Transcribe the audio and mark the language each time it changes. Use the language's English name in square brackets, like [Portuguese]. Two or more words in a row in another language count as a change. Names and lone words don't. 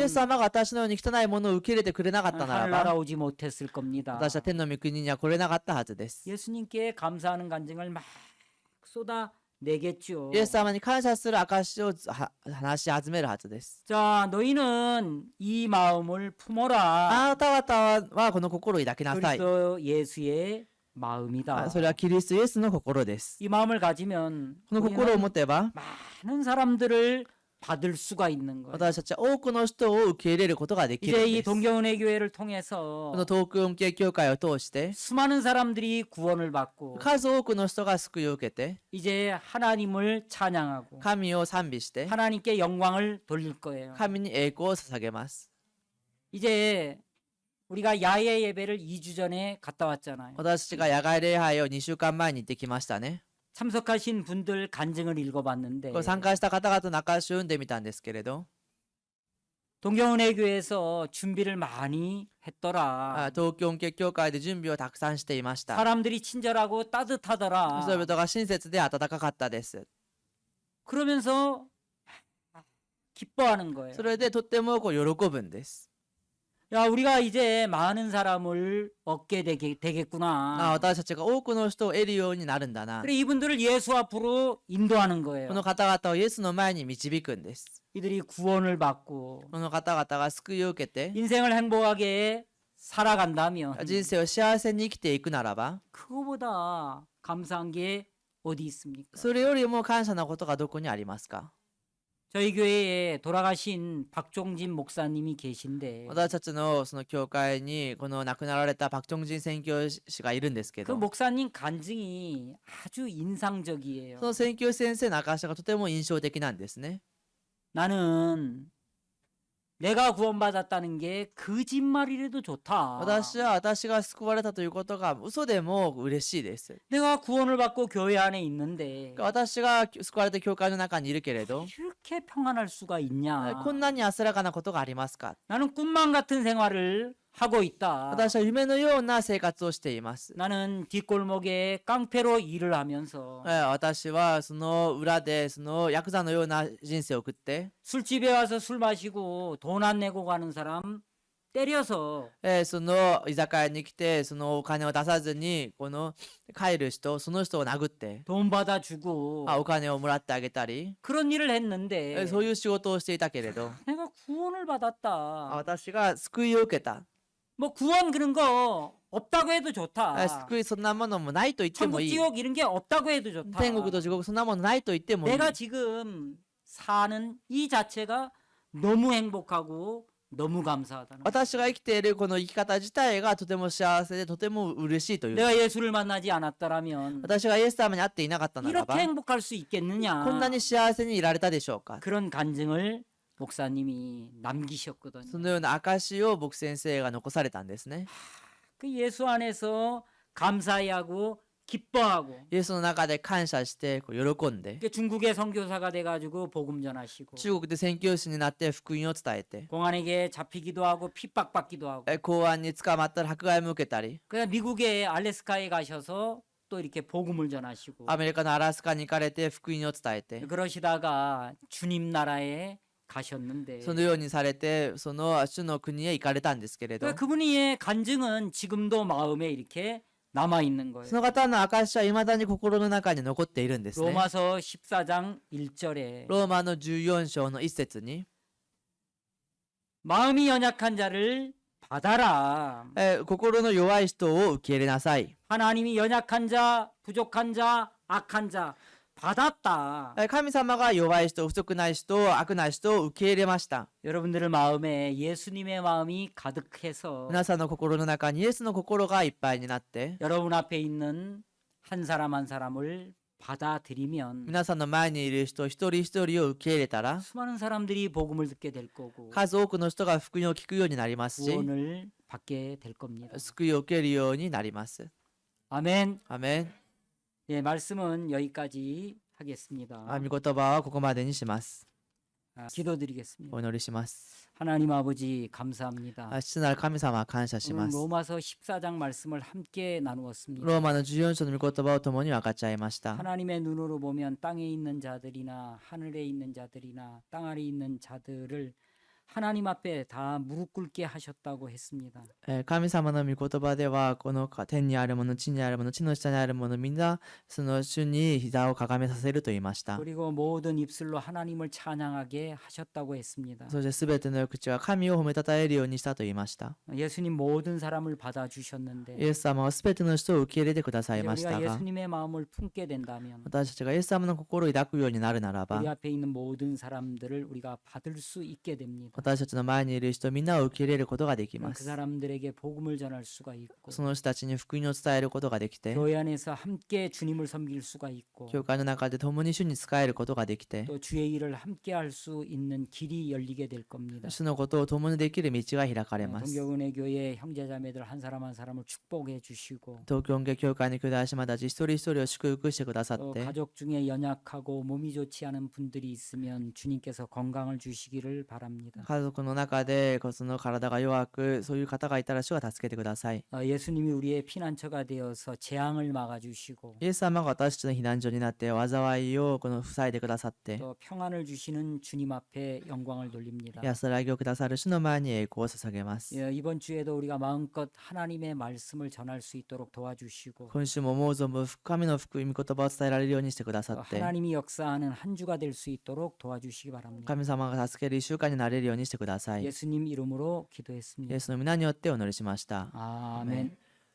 [Japanese] エス様が私のように汚いものを受け入れてくれなかったなら [Korean] 하늘나라 [Japanese] ば、 [Korean] 오지 못했을 겁니다. [Japanese] 私は天の御国には来れなかったはずです。 [Korean] 예수님께 감사하는 간증을 막 쏟아내겠죠. [Japanese] イエス様に感謝する証を話し始めるはずです。 [Korean] 자, 너희는 이 마음을 품어라. [Japanese] あなた方はこの心を抱きなさい。 [Korean] 그리스도 예수의 마음이다. [Japanese] それはキリストイエスの心です。 [Korean] 이 마음을 가지면 [Japanese] この心を [Korean] 우리는 [Japanese] 持てば、 [Korean] 많은 사람들을 받을 수가 있는 거예요. [Japanese] 私たちは多くの人を受け入れることができる [Korean] 이제 [Japanese] ん [Korean] 이 [Japanese] です。こ [Korean] 동경은혜 교회를 통해서 [Japanese] の東京恩恵教会を通して、 [Korean] 수많은 사람들이 구원을 받고 [Japanese] 数多くの人が救いを受けて、 [Korean] 이제 하나님을 찬양하고 [Japanese] 神を賛美して、 [Korean] 하나님께 영광을 돌릴 거예요. [Japanese] 神に栄光を捧げます。 [Korean] 이제 우리가 야외 예배를 2주 전에 갔다 왔잖아요. [Japanese] 私たちが野外礼拝を2週間前に行ってきましたね。 [Korean] 참석하신 분들 간증을 읽어봤는데 [Japanese] これ参加した方々の証しを読んでみたんですけれど、 [Korean] 동경은혜 교회에서 준비를 많이 했더라. [Japanese] 東京恩恵教会で準備をたくさんしていました。 [Korean] 사람들이 친절하고 따뜻하더라. [Japanese] 人々が親切で温かかったです。 [Korean] 그러면서 기뻐하는 거예요. [Japanese] それでとっても喜ぶんです。 [Korean] 야, 우리가 이제 많은 사람을 얻게 되겠구나. [Japanese] 私たちが多くの人を得るようになるんだな。 [Korean] 그래 이분들을 예수 앞으로 인도하는 [Japanese] こ [Korean] 거예요. [Japanese] の方々をイエスの前に導くんです。 [Korean] 이들이 구원을 받고 [Japanese] この方々が救いを受けて、 [Korean] 인생을 행복하게 살아간다면 [Japanese] 人生を幸せに生きていくならば、 [Korean] 그거보다 감사한 게 어디 있습니까? [Japanese] それよりも感謝なことがどこにありますか？ [Korean] 저희 교회에 돌아가신 박종진 목사님이 계신데 [Japanese] 私たちのその教会にこの亡くなられたパク・チョンジン宣教師がいるんですけ [Korean] 그 [Japanese] ど、 [Korean] 목사님 간증이 아주 인상적이에요. [Japanese] その宣教師先生の証しがとても印象的なんですね。 [Korean] 나는 내가 구원받았다는 게 거짓말이라도 좋다. [Japanese] 私は私が救われたということが嘘でも嬉しいです。 [Korean] 내가 구원을 받고 교회 안에 있는데 [Japanese] 私が救われた教会の中にいるけれど、 [Korean] 이렇게 평안할 수가 있냐? [Japanese] こんなに安らかなことがありますか？ [Korean] 나는 꿈만 같은 생활을 하고 있다. [Japanese] 私は夢のような生活をしています。 [Korean] 나는 뒷골목에 깡패로 일을 하면서 [Japanese] 私はその裏でそのヤクザのような人生を送って、 [Korean] 술집에 와서 술 마시고 돈 안 내고 가는 사람 때려서 [Japanese] その居酒屋に来てそのお金を出さずにこの帰る人、その人を殴って [Korean] 돈 받아주고 [Japanese] お金をもらってあげたり、 [Korean] 그런 일을 했는데 [Japanese] そういう仕事をしていたけれど、 [Korean] 내가 구원을 받았다. [Japanese] 私が救いを受けた。 [Korean] 뭐 구원 그런 거 없다고 해도 좋다. [Japanese] 救いそんなものもないと言っても [Korean] 천국 [Japanese] いい。 [Korean] 지옥 이런 게 없다고 해도 좋다. [Japanese] 天国と地獄そんなものないと言ってもいい。 [Korean] 내가 지금 사는 이 자체가 너무 행복하고 너무 감사하다는 거예요. [Japanese] 私が生きているこの生き方自体がとても幸せでとても嬉しいという。 [Korean] 내가 예수를 만나지 않았더라면 [Japanese] 私がイエス様に会っていなかったならば [Korean] 이렇게 행복할 수 [Japanese] こんな [Korean] 있겠느냐. [Japanese] に幸せにいられたでしょうか。 [Korean] 그런 간증을 목사님이 남기셨거든요. [Japanese] そのような証を僕先生が残されたんですね。 [Korean] 그 예수 안에서 감사해하고 기뻐하고 [Japanese] イエスの中で感謝してこう喜んで [Korean] 그 중국의 선교사가 돼가지고 복음 전하시고 [Japanese] 中国で宣教師になって福音を伝えて [Korean] 공안에게 잡히기도 하고 핍박받기도 하고 [Japanese] 公安に捕まったら迫害も受けたり [Korean] 그냥 미국의 알래스카에 가셔서 또 이렇게 복음을 전하시고 [Japanese] アメリカのアラスカに行かれて福音を伝えて [Korean] 그러시다가 주님 나라에 가셨는데 [Japanese] そのようにされてその主の国へ行かれたんですけれど [Korean] 그분의 간증은 지금도 마음에 이렇게 남아 있는 거예요. [Japanese] その方の証は未だに心の中に残っているんですね。 [Korean] 로마서 14장 1절에 [Japanese] ローマの14章の一節に [Korean] 마음이 연약한 자를 받아라. [Japanese] 心の弱い人を受け入れなさい。 [Korean] 하나님이 연약한 자, 부족한 자, 악한 자 받았다. [Japanese] 神様が弱い人、不足ない人、悪な人を受け入れました。 [Korean] 여러분들의 마음에 예수님의 마음이 가득해서 [Japanese] 皆さんの心の中にイエスの心がいっぱいになって、 [Korean] 여러분 앞에 있는 한 사람 한 사람을 받아들이면 [Japanese] 皆さんの前にいる人一人一人を受け入れたら、 [Korean] 수많은 사람들이 복음을 듣게 될 거고 [Japanese] 数多くの人が福音を聞くようになりますし、 [Korean] 구원을 받게 될 겁니다. [Japanese] 救いを受けるようになります。 [Korean] 아멘. [Japanese] アメン。 [Korean] 예, 말씀은 여기까지 하겠습니다. [Japanese] 御言葉はここまでにします。 [Korean] 기도드리겠습니다. [Japanese] お祈りします。 [Korean] 하나님 아버지 감사합니다. [Japanese] 父なる神様は感謝し [Korean] 오늘 [Japanese] ます。 [Korean] 로마서 14장 말씀을 함께 [Japanese] ロ [Korean] 나누었습니다. [Japanese] ーマの14章の御言葉を共に分かち合いました。 [Korean] 하나님의 눈으로 보면 땅에 있는 자들이나 하늘에 있는 자들이나 땅 아래 있는 자들을 하나님 앞에 다 무릎 꿇게 하셨다고 했습니다. [Japanese] 神様の御言葉ではこの天にあるもの地にあるもの地の下にあるものみんなその主に膝をかがめさせると言いました。 [Korean] 그리고 모든 입술로 하나님을 찬양하게 하셨다고 했습니다. [Japanese] そしてすべての口は神を褒めたたえるようにしたと言いました。 [Korean] 예수님 모든 사람을 받아주셨는데 [Japanese] イエス様はすべての人を受け入れてください [Korean] 이제 [Japanese] ました [Korean] 우리가 [Japanese] が [Korean] 예수님의 마음을 품게 된다면 [Japanese] 私たちがイエス様の心を抱くようになるならば [Korean] 우리 앞에 있는 모든 사람들을 우리가 받을 수 있게 됩니다. [Japanese] 私たちの前にいる人みんなを受け入れることができま [Korean] 그 [Japanese] す。 [Korean] 사람들에게 복음을 전할 수가 있고 [Japanese] その人たちに福音を伝えることができて [Korean] 교회 안에서 함께 주님을 섬길 수가 있고 [Japanese] 教会の中で共に主に仕えることができて [Korean] 또 주의 일을 함께 할 수 있는 길이 열리게 될 겁니다. [Japanese] 主のことを共にできる道が開かれます。 [Korean] 동교은혜 교회 형제자매들 한 사람 한 사람을 축복해 주시고 [Japanese] 東京音楽教会の兄弟姉妹たち一人一人を祝福してくださっ [Korean] 또 [Japanese] て [Korean] 가족 중에 연약하고 몸이 좋지 않은 분들이 있으면 주님께서 건강을 주시기를 바랍니다. [Japanese] 家族の中でその体が弱くそういう方がいたら主が助けてください。 [Korean] 예수님이 우리의 피난처가 되어서 재앙을 막아주시고 [Japanese] イエス様が私たちの避難所になって災いを塞いでくださって [Korean] 또 평안을 주시는 주님 앞에 영광을 돌립니다. [Japanese] 安らぎをくださる主の前に栄光を捧げます。 [Korean] 이번 주에도 우리가 마음껏 하나님의 말씀을 전할 수 있도록 도와주시고 [Japanese] 今週も思う存分神の福音御言葉を伝えられるようにしてくださ [Korean] 또 [Japanese] って [Korean] 하나님이 역사하는 한 주가 될 수 있도록 도와주시기 바랍니다. [Japanese] 神様が助ける一週間になれるようにしてください。 [Korean] 예수님 이름으로 [Japanese] イエ [Korean] 기도했습니다. [Japanese] スの皆によってお祈りしました。 [Korean] 아멘.